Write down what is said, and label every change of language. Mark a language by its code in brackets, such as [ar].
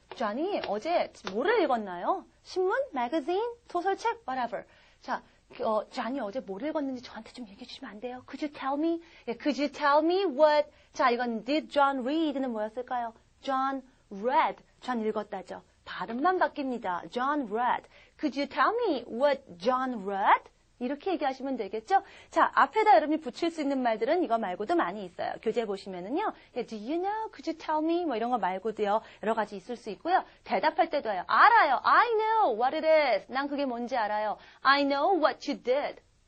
[ko] John이 어제 뭐를 읽었나요? 신문, magazine, 소설책, whatever. 자, John이 어제 뭐를 읽었는지 저한테 좀 얘기해 주시면 안 돼요? [en] Could you tell me? 예, could you tell me what? [ko] 자, 이건 [en] did John read는 [ko] 뭐였을까요? [en] John read. [ko] John 읽었다죠. 발음만 바뀝니다. John read. [en] Could you tell me what John read? [ko] 이렇게 얘기하시면 되겠죠? 자, 앞에다 여러분이 붙일 수 있는 말들은 이거 말고도 많이 있어요. 교재 보시면은요. [en] Do you know? Could you tell me? [ko] 뭐 이런 거 말고도요. 여러 가지 있을 수 있고요. 대답할 때도 해요. 알아요. [en] I know what it is. [ko] 난 그게 뭔지 알아요. [en] I know what you did.